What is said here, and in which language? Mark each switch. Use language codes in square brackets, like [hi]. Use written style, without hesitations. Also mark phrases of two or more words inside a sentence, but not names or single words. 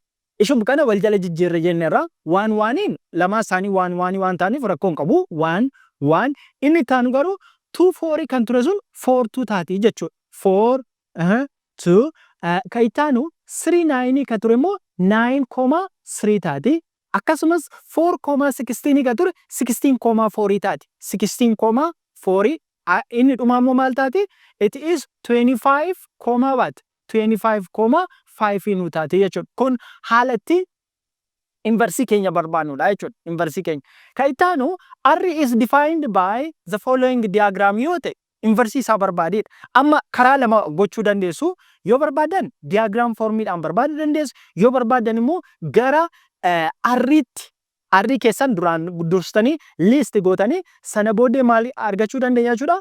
[om] Ishuma kana wal jala jijjiirre jenneerra 1 1in lama isaanii 1 1 waan ta'aniif rakkoon qabu 1 1 inni taanu garuu 2 4 kan ture sun 4 2 taati jechuudha. 4 2 kan itti aanu 3 9 ka ture immoo 9,3 taati. Akkasumas 4,16 ka ture 16,4 taati. 16,4 inni dhumaa immoo maal taati? [en] It is [om] 25,5 nu taati jechuudha. Kun haalatti inversii keenya barbaannudha jechuudha. Inversii keenya. Kan itti aanu [en] R is defined by the following diagram [om] yoo ta'e inversii isaa barbaadeedha. Amma karaa lama gochuu dandeessu. Yoo barbaadan diagram formiidhaan barbaaduu dandeessu. Yoo barbaadan immoo gara R'ii keessan duraan dursitanii list gootanii sana booddee maal argachuu dandeenya jechuudha?